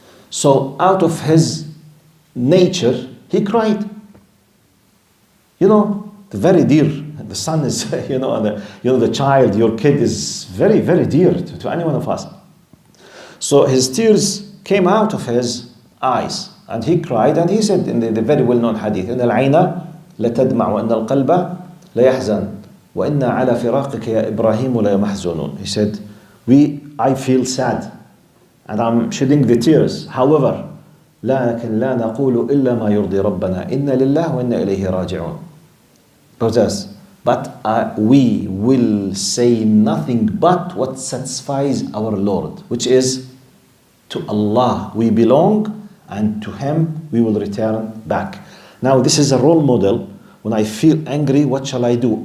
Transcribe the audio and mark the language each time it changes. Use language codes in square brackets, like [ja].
[en] So out of his nature, he cried. You know, very dear. The son is, the child, your kid is very, very dear to any one of us. So his tears came out of his eyes. And he cried, and he said in the very well-known hadith, [ar] إن العين لتدمع وإن القلب ليحزن وإنا على فراقك يا إبراهيم ليمحزنون. [en] He said, I feel sad, and I'm shedding the tears. However, [ar] لكن لا نقول إلا ما يرضي ربنا إن لله وإنا إليه راجعون. [en] But we will say nothing but what satisfies our Lord, which is to Allah we belong, and to Him we will return back. Now this is a role model. When I feel angry, what shall I do?